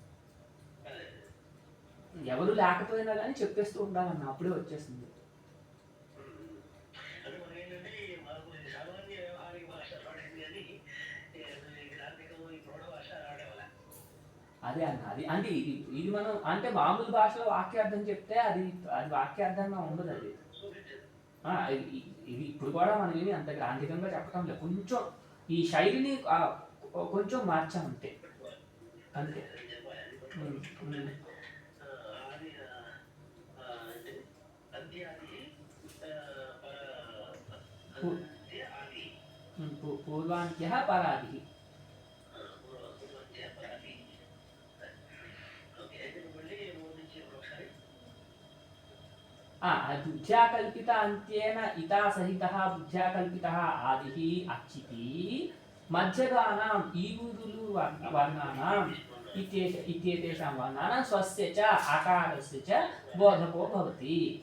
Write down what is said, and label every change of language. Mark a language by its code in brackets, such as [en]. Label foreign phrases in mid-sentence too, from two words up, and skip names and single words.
[te] ఎవరు లేకపోయినా కానీ చెప్పేస్తూ ఉండాలన్న అప్పుడే వచ్చేస్తుంది అదే అన్న అది అంటే ఇది మనం అంటే మామూలు భాషలో వాక్యార్థం చెప్తే అది వాక్యార్థంగా ఉండదు అది ఇది ఇప్పుడు కూడా మనం ఏమి అంత గ్రాంధికంగా చెప్పడం లేదు కొంచెం ఈ శైలిని కొంచెం మార్చామంతే అంతే [sa] పూర్వాంత్యః పరాదిః बुद्ध्या कल्पित अन्त्येन इता सहितः बुद्ध्या कल्पितः आदिः अच्चिति मध्यगानाम् ईवुदुलु वर्णानाम् इत्येतेषां वर्णानां स्वस्य च आकारस्य च बोधको भवति